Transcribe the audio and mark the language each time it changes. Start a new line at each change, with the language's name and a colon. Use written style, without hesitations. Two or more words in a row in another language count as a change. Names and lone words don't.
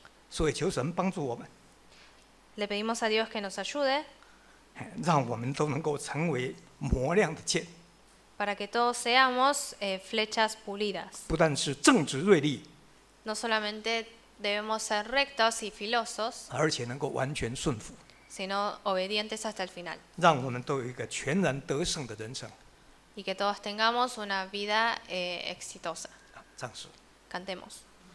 Chinese: 所以求神帮助我们，
Spanish: Le pedimos a Dios que nos ayude
Chinese: 让我们都能够成为磨亮的剑，
Spanish: para que todos seamos flechas pulidas.
Chinese: 不但是正直锐利，
Spanish: No solamente debemos ser rectos y filosos,
Chinese: 而且能够完全顺服，
Spanish: sino obedientes hasta el final.
Chinese: 让我们都有一个全然得胜的人生。
Spanish: Y que todos tengamos una vida exitosa.
Chinese: 这样是。
Spanish: Cantemos.